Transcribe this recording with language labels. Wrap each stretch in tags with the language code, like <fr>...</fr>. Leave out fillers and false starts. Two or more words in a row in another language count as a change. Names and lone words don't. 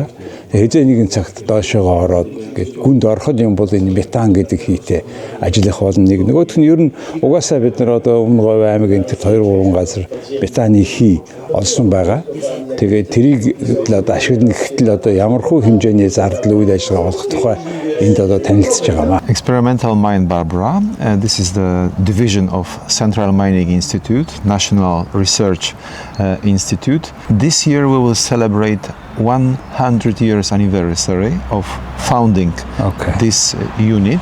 <mn>Хэзээ нэгэн цагт доошоо ороод ингээд гүнд ороход юм бол энэ метан гэдэг хийтэй ажиллах болно. Нөгөөх нь ер нь угаасаа бид нар одоо Өмнө Говь аймгийн тэр 2-3 газар метаны хий олсон байгаа. Тэгээд тэрийг одоо ашиглах гэтэл одоо ямархуу хэмжээний зардал үйл ажиллагаа болох тухай энд одоо танилцж байгаа.</mn> <en>Experimental Mine Barbara, this is the division of Central Mining Institute, National Research Institute. This year we will celebrate 100 years anniversary of founding this unit.</en>